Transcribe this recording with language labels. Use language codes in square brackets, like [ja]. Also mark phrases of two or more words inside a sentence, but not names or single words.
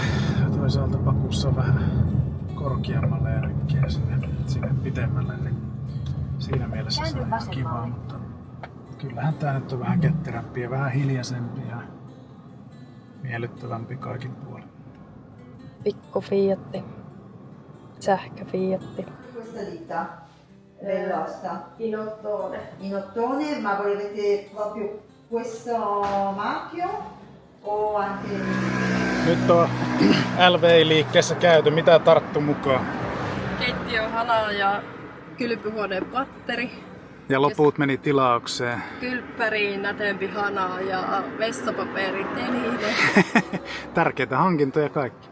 [fi] Toisaalta pakussa on vähän korkeammalle ja rykkiä sinne pitemmälle, niin siinä mielessä se on ihan kivaa, mutta kyllähän tää nyt on vähän ketterämpi ja vähän hiljaisempi ja miellyttävämpi kaikin puolin. Pikku Fiatti. Sähkö Fiatti. [it] Questa ditta Bellosta In ottone. in ottone, ma volete proprio questo marchio o anche [fi] Nyt on LV-liikkeessä käyty. Mitä tarttu mukaan? Keittiöhana ja kylpyhuoneen patteri. Ja loput meni tilaukseen. Kylppäriin nätempi hana ja vessapaperiteline. Tärkeitä hankintoja kaikki.